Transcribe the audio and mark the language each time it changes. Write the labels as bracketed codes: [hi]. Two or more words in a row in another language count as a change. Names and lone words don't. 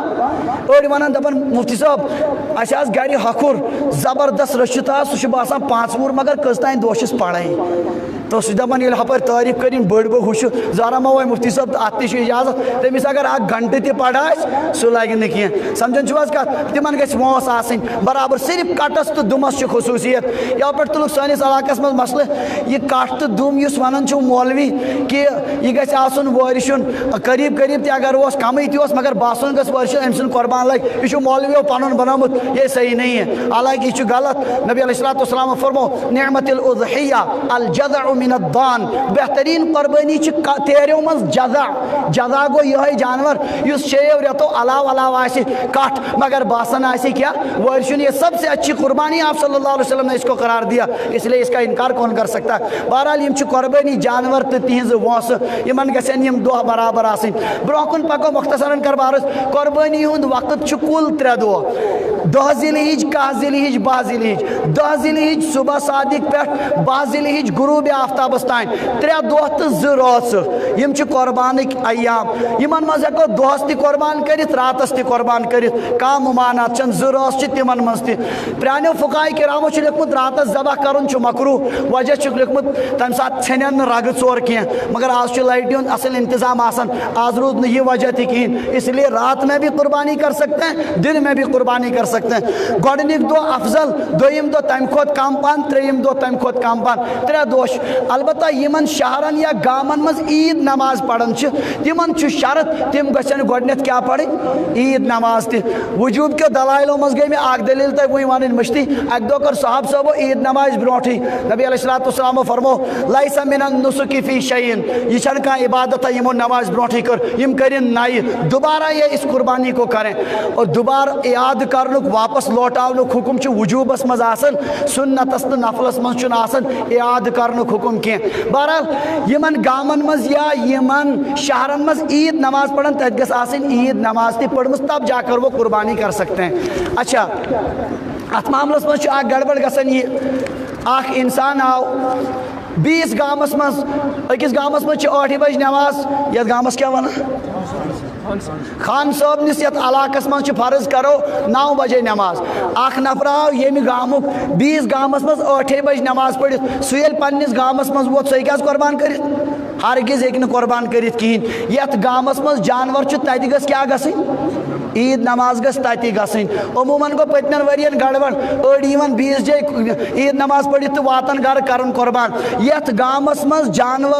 [ks] أڑۍ ونان دپان مفتی صٲب اَسہِ آس گرِ ہکھُر زبردست رٔچھِتھ آو سُہ چھُ باسان 5 وُہُر مگر کٔژ تانۍ دۄہ چھِس پڑھٲے. تو سہ دپان ییٚلہِ ہپٲرۍ تعریف کرن بٔڑ بہٕ ہُہ چھُ زارا ما وۄنۍ مفتی صٲب اتھ تہِ چھُ اجازت تٔمِس اگر 1 گھنٹہٕ تہِ پڑھ آسہِ سُہ لگہِ نہٕ کینٛہہ. سمجھان چھِو حظ کتھ؟ تمن گژھِ وٲنٛس آسٕنۍ برابر. صرف کٹس تو دمس چھ خصوصیت. یا پہ تلک سٲنِس علاقس مز مسئلہ یہ کٹ تو دم یُس ونان چھُ مولوی کہ یہ گژھِ آسُن وٲرشُن قریب قریب تہِ اگر اوس کمٕے تہِ اوس مگر باسُن گژھِ وٲرشُن أمۍ سُنٛد قربان لگہِ. یہ چھُ مولویو پنُن بنومُت، [ur] یہ صحیح نہیں ہے. [ks] حالانکہ یہ چھُ غلط. [ar] نبی علیہ الصلوۃ والسلام فرمو نعمت الاضحیہ الجذع من الضان. [ks] بہترین قربانی تیرو مز جذع. جذع گو یہ جانور یس 6 رٮ۪تو علاوہ آسہِ کٹ مگر باسان آسہِ کیا وٲرشُن. [ur] یہ سب سے اچھی قربانی آپ [ar] صلی اللہ علیہ وسلم [ur] نے اس کو قرار دیا، اس لیے اس کا انکار کون کر سکتا ہے. [ks] بہرحال یم چھ قربانی جانور تو تہذ وونس یمن گژھن یم دۄہ برابر آسن. برہ کن پکو مختصراً کر بارس. قربانی ہند وقت چھ کل 3 دۄہ: 10 ذی الحج، 11 ذی الحج، 12 ذی الحج. 10 ذی الحج صبح صادق پہ 12 ذی الحج غروب آفتابس تان 3 دۄہ تو 2 رٲژ. یم چھ قربانک ایام. یمن مز ہیکو دۄہس تہ قربان کرت راتس تہ قربان کرت. کانٛہہ ممانات چھن. 2 رٲژ چھ تمن مز تہ. پرانو فقہاء کرامو چھ لیکھمت راتس ذبح کرن چھ مکروہ. وجہ چھ لیکھمت تمہ سات ژھنن نہ رگہ ژور کینٛہہ. مگر آز چھ لائٹہِ ہُنٛد اصل انتظام آسان. آز روٗد نہٕ یہ وجہ تہ کہین، [ur] اس لیے رات میں بھی قربانی کر سکتے ہیں، دن میں بھی قربانی کر سکتے ہیں. سکتے ہیں [ks] گۄڈنیُک دۄہ افضل دوٚیِم دۄہ تَمہِ کھۄتہٕ کم پہن ترٛیٚیِم دۄہ تَمہِ کھۄتہٕ کم پہن 3 دۄہ چھِ البتہ یِمن شہرن یا گامن منٛز عیٖد نماز پران چھِ تِمن چھُ شرط تِم گژھن گۄڈنٮ۪تھ کیٛاہ پرٕنۍ عیٖد نماز تہِ وجوٗب کیو دلایلو منٛز گٔے مےٚ اکھ دٔلیٖل تۄہہِ وٕنۍ وَنٕنۍ مٔشتٕے اَکہِ دۄہ کٔر صحاب صٲبو عیٖد نمازِ برونٛٹھٕے [ar] نبی علیہ الصلوۃ والسلامو [ks] فرمو [ar] لیسا من النسک فی [ks] شیئن یہ چھنہٕ کانٛہہ عبادتہ یِمو نماز برونٛٹھٕے کٔر یِم کٔرِنۍ نَیہِ دوبارہ یہ [ur] اس قربانی کو کریں اور [ks] دوبارہ یاد کرنُک واپس لوٹاونُک حُکم چھُ وجوٗبس منٛز آسان سُنتس تہٕ نفلس منٛز چھُنہٕ آسان یاد کرنُک حُکم کینٛہہ بہرحال یِمن گامن منٛز یا یِمن شہرن منٛز عیٖد نماز پران تتہِ گژھِ آسٕنۍ عیٖد نماز تہِ پٔرمٕژ [ur] تب جا کر وہ قربانی کر سکتے ہیں [ks] اچھا اتھ معاملس منٛز چھُ اکھ گڑبڑ گژھان یہِ اکھ انسان آو بیٚیِس گامس منٛز أکِس گامس منٛز چھِ 8 بجہِ نٮ۪ماز یتھ گامس کیٛاہ ونان خان صٲبنِس یتھ علاقس منٛز چھِ فرض کرو 9 بجے نٮ۪ماز اکھ نفر آو ییٚمہِ گامُک بیٚیِس گامس منٛز 8 بجہِ نٮ۪ماز پٔرِتھ سُہ ییٚلہِ پننِس گامس منٛز ووت سُہ ہیٚکہِ حظ قۄربان کٔرِتھ ہرگز ہیٚکہِ نہٕ قۄربان کٔرِتھ کِہیٖنۍ یتھ گامس منٛز جانور چھُ تتہِ گٔژھ کیٛاہ گژھٕنۍ عیٖد نماز گژھِ تتی گژھٕنۍ عموٗمن گوٚو پٔتمٮ۪ن ؤرین گڑبڑ أڑۍ یِوان بیٚیِس جایہِ عیٖد نماز پٔرِتھ تہٕ واتان گرٕ کران قۄربان یتھ گامس منٛز جانور